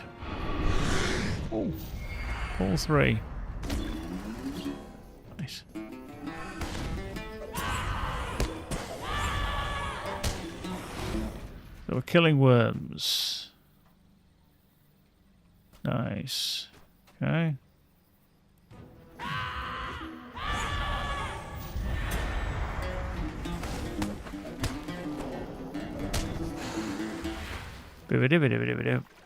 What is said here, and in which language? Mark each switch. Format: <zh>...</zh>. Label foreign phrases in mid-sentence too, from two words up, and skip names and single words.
<en>Oh. Pull 3. Nice. So we're killing worms. Nice. Okay. Boo-ba-doo-ba-doo-ba-doo-ba-doo.</en>